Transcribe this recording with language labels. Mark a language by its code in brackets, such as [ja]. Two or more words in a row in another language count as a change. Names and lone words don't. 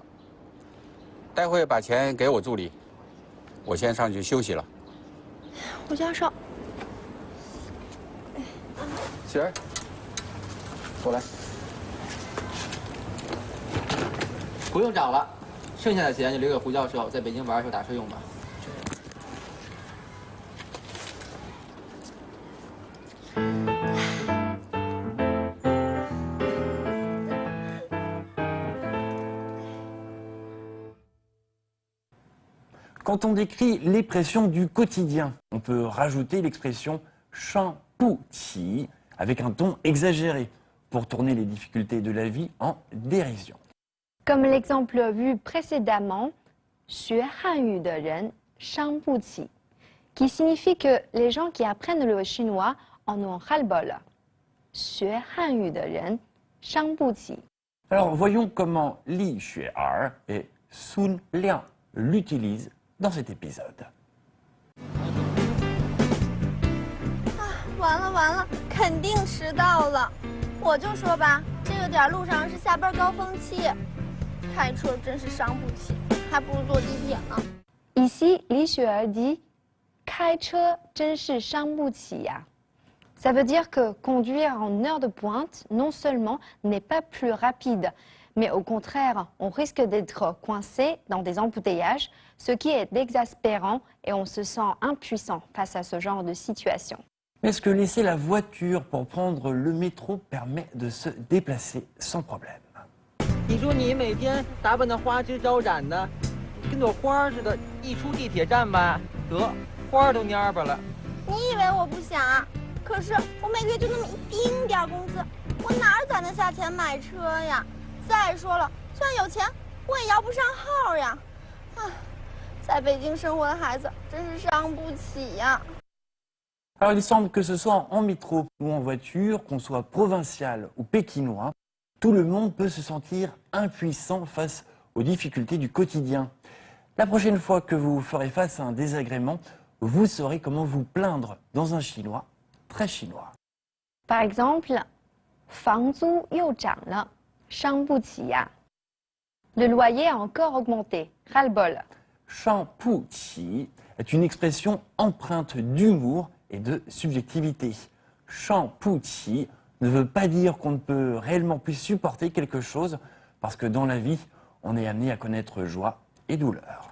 [zh] 待会把钱给我助理，我先上去休息了。胡教授，雪儿，过来。不用找了，剩下的钱就留给胡教授在北京玩的时候打车用吧。 [fr] Quand on décrit les pressions du quotidien, on peut rajouter l'expression « [zh] 上不起» [fr] avec un ton exagéré pour tourner les difficultés de la vie en dérision. Comme l'exemple vu précédemment, [zh] 学汉语的人伤不起 [fr] qui signifie que les gens qui apprennent le chinois en ont ras-le-bol. [zh] 学汉语的人伤不起 [fr] Alors voyons comment Li Xue'er et Sun Liang l'utilisent dans cet épisode. [zh] 完了，肯定迟到了。我就说吧，这个点路上是下班高峰期，开车真是伤不起，还不如坐地铁呢。 [fr] Ici, Li Xue'er dit [zh] 开车真是伤不起呀。 [fr] Ça veut dire que conduire en heure de pointe, non seulement n'est pas plus rapide, mais au contraire, on risque d'être coincé dans des embouteillages, ce qui est exaspérant et on se sent impuissant face à ce genre de situation. Est-ce que laisser la voiture pour prendre le métro permet de se déplacer sans problème? [zh] 你说你每天打扮的花枝招展的，跟朵花似的，一出地铁站吧，得花都蔫巴了。你以为我不想啊？可是我每个月就那么一丁点工资，我哪攒得下钱买车呀？再说了，就算有钱，我也摇不上号呀！在北京生活的孩子真是伤不起呀。 [fr] Alors il semble que ce soit en métro ou en voiture, qu'on soit provincial ou pékinois, tout le monde peut se sentir impuissant face aux difficultés du quotidien. La prochaine fois que vous ferez face à un désagrément, vous saurez comment vous plaindre dans un chinois très chinois. Par exemple, [zh] 房租又涨了，伤不起呀。 [fr] Le loyer a encore augmenté, ras-le-bol. [zh] 上不起 [fr] est une expression empreinte d'humour et de subjectivité. [zh] 上不起 [fr] ne veut pas dire qu'on ne peut réellement plus supporter quelque chose, parce que dans la vie, on est amené à connaître joie et douleur.